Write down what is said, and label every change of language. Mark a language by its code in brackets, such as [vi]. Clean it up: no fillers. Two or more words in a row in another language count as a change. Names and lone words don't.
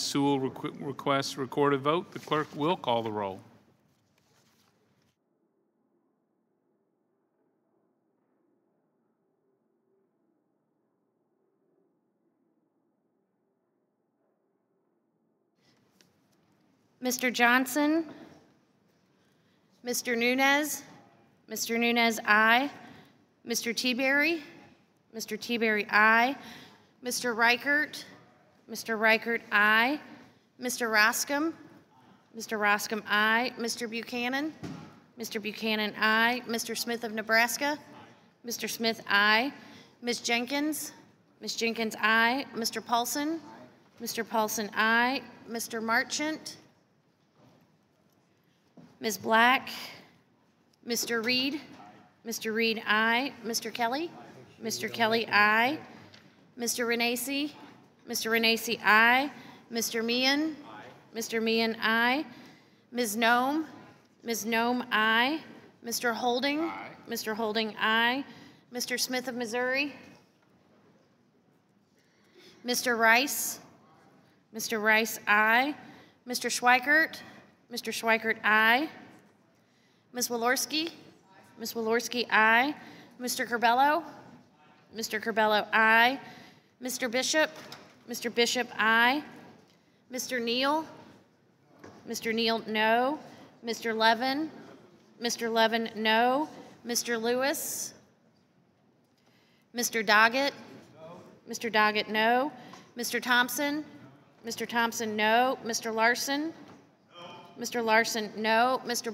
[en] Sewell requests recorded vote. The clerk will call the roll. Mr. Johnson, Mr. Nunes, aye. Mr. Tiberi, aye. Mr. Reichert, aye. Mr. Roscom, aye. Mr. Buchanan, aye. Mr. Smith of Nebraska, Mr. Smith, aye. Ms. Jenkins, aye. Mr. Paulson, aye. Mr. Marchant, Ms. Black, Mr. Reed, aye. Mr. Kelly, aye. Mr. Renacci, aye. Mr. Meehan, aye. Ms. Nome, aye. Mr. Holding, aye. Mr. Smith of Missouri, Mr. Rice, aye. Mr. Schweikert, aye. Ms. Walorski, aye. Mr. Curbelo, aye. Mr. Bishop, aye. Mr. Neal, no. Mr. Levin, no. Mr. Lewis, Mr. Doggett, no. Mr. Thompson, no. Mr. Larson, no. Mr.